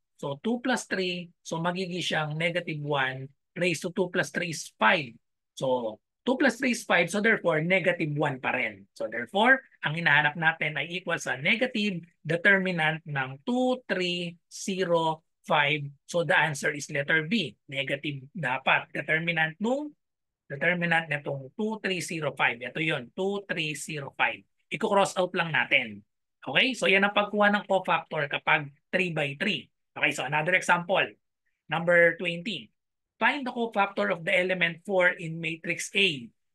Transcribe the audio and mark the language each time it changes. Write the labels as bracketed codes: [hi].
[tl] So 2 plus 3, so magiging siyang -1 raised to 2 plus 3 is 5. [en] So 2 plus 3 is 5, so therefore -1 pa rin. [tl] So therefore, ang hinahanap natin ay equal sa negative determinant ng 2, 3, 0, 5. [en] So the answer is letter B. [tl] Negative dapat. Determinant nitong 2305. Ito yun, 2305. Iko-cross out lang natin. Okay? So yan ang pagkuha ng cofactor kapag 3 by 3. [en] Okay, so another example. Number 20. Find the cofactor of the element 4 in matrix A.